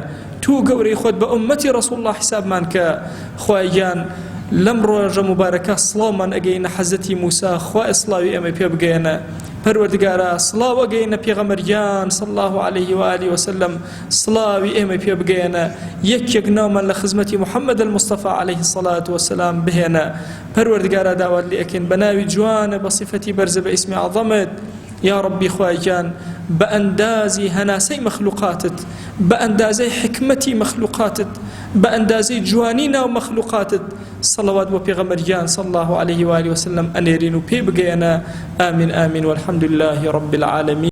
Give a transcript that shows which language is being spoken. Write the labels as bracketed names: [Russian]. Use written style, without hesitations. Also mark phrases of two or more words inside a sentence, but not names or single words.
[Central Kurdish] تو گەورەی خۆت بە ئومەتی ڕەسوڵ الله حیسابمان کە. خوای گیان لەم ڕۆژە مبارەکە سڵاومان ئەگەینە حەزەتی موسا، خوای سڵاوی ئێمە پێ بگەێنە. پەروەردگارە سڵاو ئەگەیەنە پێغەمبەریان [Arabic] صلی الله عليه و آله وسلم [Central Kurdish] سڵاوی ئێمە پێ بگەیەنە یەکێک ناومان لە خزمەتی محەممەد المصطفى [Arabic] عليه الصلاة والسلام [Central Kurdish] بهێنە پەروەردگارە داوات لێ ئەکەین بە ناوی جوانە بە صیفەتی بەرزە بە ئیسمی عەظەمت [Arabic] یا ربی [Central Kurdish] خوایگیان بە ئەندازی هەناسەی مەخلوقاتت بە ئەندازەی حکمەتی مەخلوقاتت بە ئەندازەی جوانی ناو مەخلوقاتت صلوات بۆ پێغەمبەریان [Arabic] صلی الله عليه و آله وسلم [Central Kurdish] ئەنێرین و پێ بگەیەنە [Arabic] آمین آمین والحمد لله رب العالمين